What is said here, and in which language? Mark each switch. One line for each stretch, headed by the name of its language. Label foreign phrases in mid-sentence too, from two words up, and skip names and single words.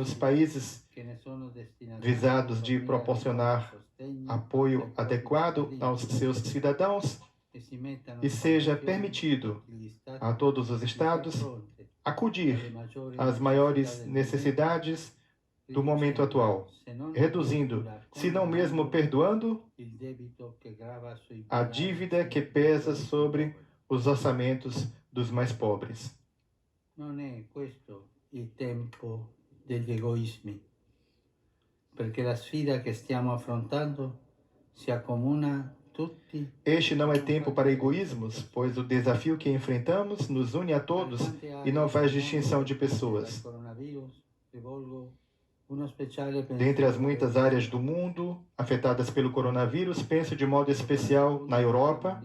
Portuguese: os países visados de proporcionar apoio adequado aos seus cidadãos e seja permitido a todos os Estados acudir às maiores necessidades do momento atual, reduzindo, se não mesmo perdoando, a dívida que pesa sobre os orçamentos dos mais pobres.
Italian: Non è questo il tempo degli egoismi, perché la sfida che stiamo affrontando si accomuna tutti.
Portuguese: Este não é tempo para egoísmos, pois o desafio que enfrentamos nos une a todos e não faz distinção de pessoas. Dentre as muitas áreas do mundo afetadas pelo coronavírus, penso de modo especial na Europa.